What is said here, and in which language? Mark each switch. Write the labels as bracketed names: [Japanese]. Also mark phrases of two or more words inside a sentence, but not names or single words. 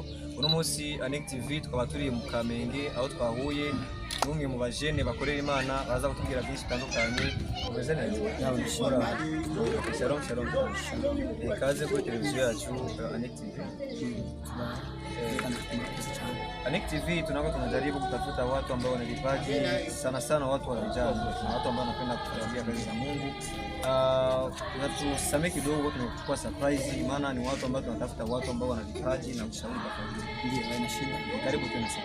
[Rundi] Uno munsi Anik TV tukaba turi mu Kamenge aho twahuye n'umwe mu bajene bakorera Imana baza kutubwira byinshi bitandukanye. Umeze neza? Shalom. Kaze kuri televiziyo yacu Anik TV. [Swahili] Anik TV tunajaribu kutafuta watu ambao wana vipaji, sana watu wa vijana, watu ambao wanapenda kufurahia kazi za Mungu. Tunasamee kidogo, tumekuwa surprise, maana ni watu ambao tunatafuta watu ambao wana vipaji na ushauri tofauti. Ndio, haina shida. Karibu tena sana.